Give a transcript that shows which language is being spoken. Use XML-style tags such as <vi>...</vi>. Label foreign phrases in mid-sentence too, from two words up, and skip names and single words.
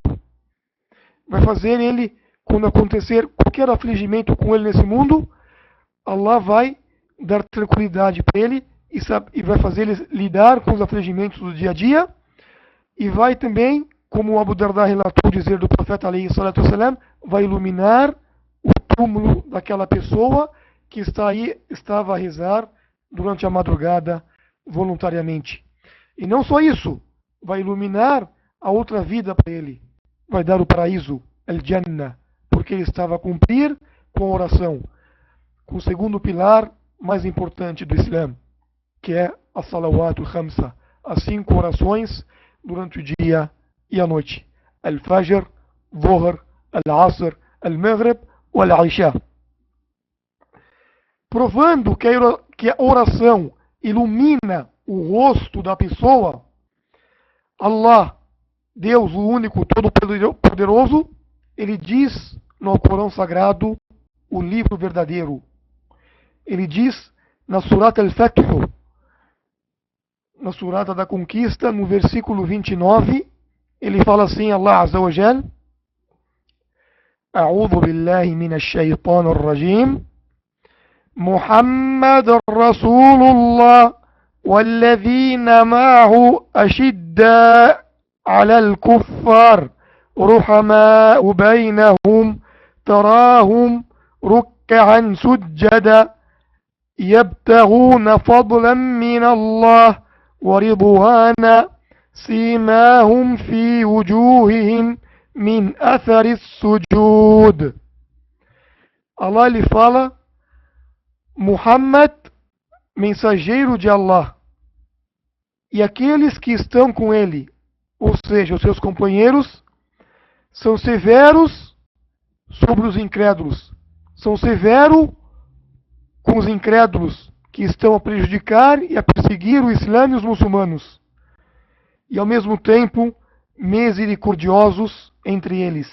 <pt>Vai fazer ele, quando acontecer qualquer afligimento com ele nesse mundo, Allah vai dar tranquilidade para ele e vai fazer ele lidar com os afligimentos do dia a dia. E vai também, como o Abu Darda relatou dizer do profeta</pt> <ar>عليه الصلاة والسلام,</ar> <pt>vai iluminar o túmulo daquela pessoa que estava a rezar durante a madrugada voluntariamente. E não só isso, vai iluminar a outra vida para ele. Vai dar o paraíso, al-Jannah, porque ele estava a cumprir com a oração, com o segundo pilar mais importante do Islã, que é a</pt> <ar>صلوات الخمسة,</ar> <pt>as 5 orações durante o dia e a noite. Al-Fajr, Dhuhr, Al-Asr, Al-Maghrib ou Al-Isha. Provando que a oração ilumina o rosto da pessoa, Allah, Deus, o único, todo-poderoso, ele diz no Alcorão Sagrado, o livro verdadeiro. Ele diz na Surat Al-Fath, na Surata da Conquista, no versículo 29, ele fala assim,</pt> <ar>الله عز وجل: أعوذ بالله من الشيطان الرجيم. محمد رسول الله والذين معه أشداء على الكفار رحماء بينهم تراهم ركعا سجدا يبتغون فضلا من الله ورضوانا سيماهم في وجوههم من أثر السجود.</ar> <pt>Allah lhe fala: Muhammad, mensageiro de Allah, e aqueles que estão com ele, ou seja, os seus companheiros, são severos sobre os incrédulos, são severos com os incrédulos que estão a prejudicar e a perseguir o Islã e os muçulmanos, e ao mesmo tempo misericordiosos entre eles.</pt>